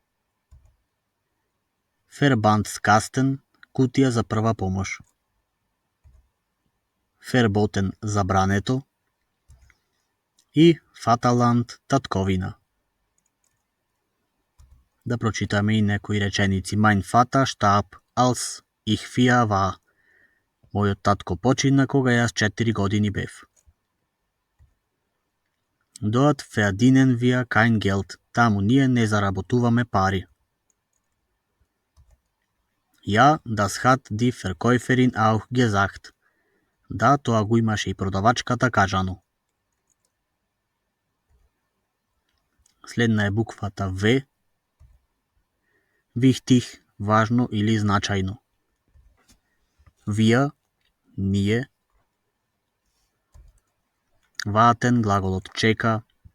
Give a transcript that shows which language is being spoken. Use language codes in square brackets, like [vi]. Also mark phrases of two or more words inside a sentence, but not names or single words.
[mk] Verbandskasten, кутија за прва помош. Verboten, забрането. И Vaterland, татковина. Да прочитаме и некои реченици. [de] Mein Vater starb, als ich 4 war. [mk] Мојот татко почина кога јас 4 години бев. [de] Dort verdienen wir kein Geld. [mk] Таму ние не заработуваме пари. [de] Ja, das hat die Verkäuferin auch gesagt. [mk] Да, тоа го имаше и продавачката кажано. Следна е буквата В. Wichtig, важно или значајно. Wir, ние. Warten, глаголот чека.